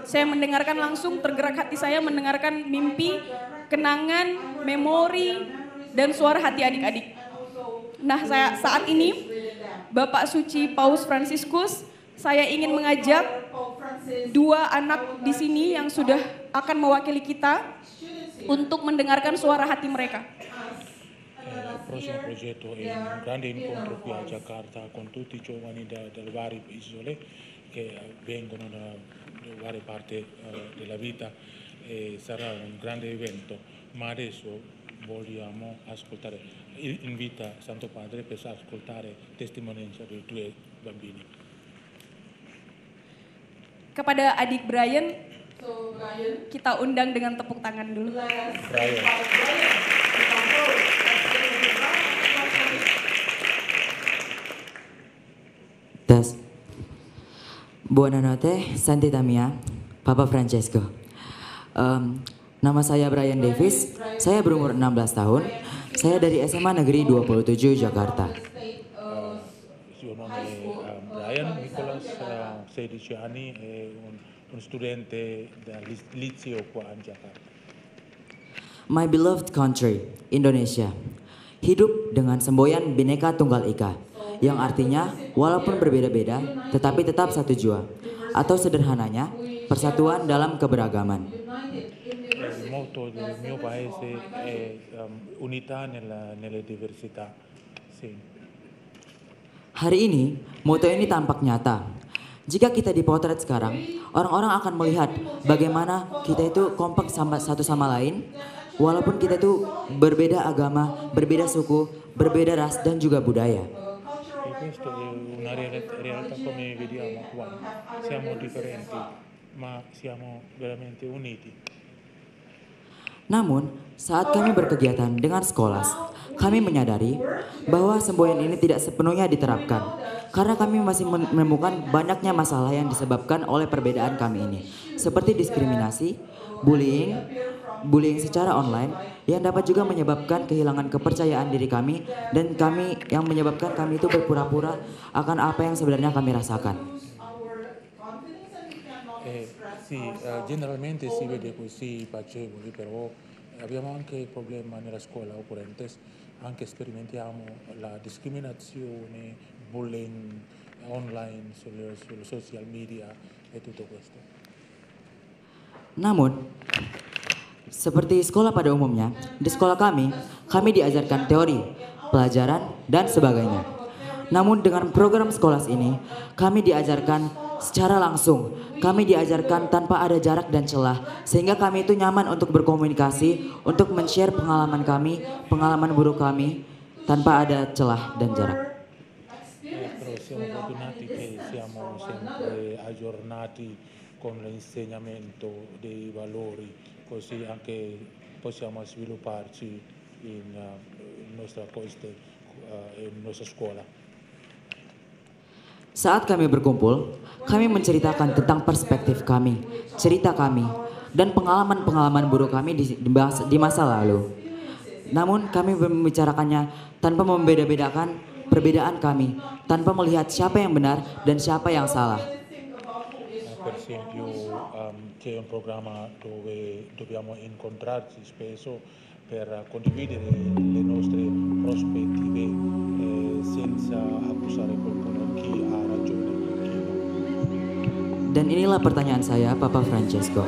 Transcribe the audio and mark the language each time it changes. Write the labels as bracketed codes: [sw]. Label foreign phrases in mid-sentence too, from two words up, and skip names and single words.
[id] Saya mendengarkan langsung, tergerak hati saya mendengarkan mimpi, kenangan, memori, dan suara hati adik-adik. Nah, saat ini Bapak Suci Paus Fransiskus, saya ingin mengajak 2 anak di sini yang sudah akan mewakili kita untuk mendengarkan suara hati mereka. [it] Il prossimo progetto è un grande incontro qui a Jakarta con tutti i giovani dalle varie isole che vengono da varie parti della vita, e sarà un grande evento, ma adesso vogliamo ascoltare, invita Santo Padre per ascoltare testimonianza dei 2 bambini. [id] Kepada adik Brian, kita undang dengan tepuk tangan dulu. Brian. Tes. [it] Buonanotte, Santità mia, Papa Francesco. [id] Nama saya Brian Davis, saya berumur 16 tahun, saya dari SMA Negeri 27 Jakarta. [it] Suo nome è Brian Nicolas, 16 anni, è un studente del liceo qua a Jakarta. [en] My beloved country, [id] Indonesia, hidup dengan semboyan Bhinneka Tunggal Ika, yang artinya walaupun berbeda-beda tetapi tetap satu jua, atau sederhananya persatuan dalam keberagaman. [it] Il motto del mio paese è unità nelle diversità. Sì. [id] Hari ini, moto ini tampak nyata. Jika kita dipotret sekarang, orang-orang akan melihat bagaimana kita itu kompak satu sama lain, walaupun kita itu berbeda agama, berbeda suku, berbeda ras dan juga budaya. [it] questo è una realtà come vediamo qua. Siamo differenti, ma siamo veramente uniti. [id] Namun, saat kami berkegiatan dengan Skolas, kami menyadari bahwa semboyan ini tidak sepenuhnya diterapkan karena kami masih menemukan banyaknya masalah yang disebabkan oleh perbedaan kami ini, seperti diskriminasi, bullying secara online yang dapat juga menyebabkan kehilangan kepercayaan diri kami dan yang menyebabkan kami itu berpura-pura akan apa yang sebenarnya kami rasakan. [it] Sì, generalmente si vede così piacevoli, però abbiamo anche il problema nella scuola occorrente, anche sperimentiamo la discriminazione, [en] bullying online, [it] sulle social media e tutto questo. [id] Namun, seperti sekolah pada umumnya, di sekolah kami diajarkan teori, pelajaran, dan sebagainya. Namun dengan program Skolas ini, kami diajarkan secara langsung. Kami diajarkan tanpa ada jarak dan celah, sehingga kami itu nyaman untuk berkomunikasi, untuk men-share pengalaman kami, pengalaman buruk kami, tanpa ada celah dan jarak. [it] Però siamo fortunati che siamo sempre aggiornati con l'insegnamento dei valori, così anche possiamo svilupparci in nostra scuola. [id] Saat kami berkumpul, kami menceritakan tentang perspektif kami, cerita kami, dan pengalaman-pengalaman buruk kami di masa lalu. Namun kami membicarakannya tanpa membeda-bedakan perbedaan kami, tanpa melihat siapa yang benar dan siapa yang salah. [it] Per esempio c'è un programma dove dobbiamo incontrarci spesso per condividere le nostre prospettive senza accusare qualcuno chi ha ragione e chi no. [id] Dan inilah pertanyaan saya, Papa Francesco.